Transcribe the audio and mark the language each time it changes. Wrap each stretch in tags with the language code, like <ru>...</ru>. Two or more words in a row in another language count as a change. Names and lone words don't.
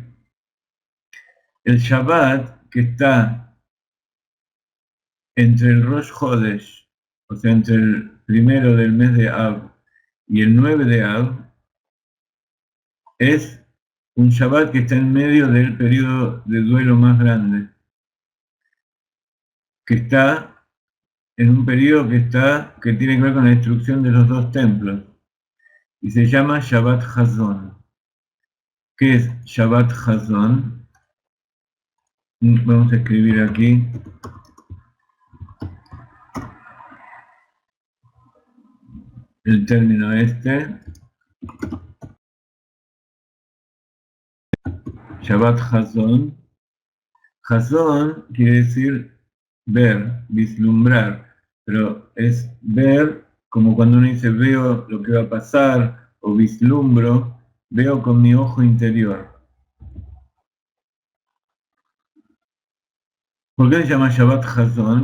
<es>El Shabbat que está entre el Rosh Hodesh, o sea, entre el primero del mes de Av y el 9 de Av, es un Shabbat que está en medio del periodo de duelo más grande, que está en un periodo que tiene que ver con la destrucción de los dos templos, y se llama Shabbat Hazon. ¿Qué es Shabbat Hazon? Vamos a escribir aquí. El término este. Shabbat Hazon. Hazon quiere decir ver, vislumbrar, pero es ver como cuando uno dice veo lo que va a pasar, o vislumbro, veo con mi ojo interior. ¿Por qué se llama Shabbat Hazon?</es>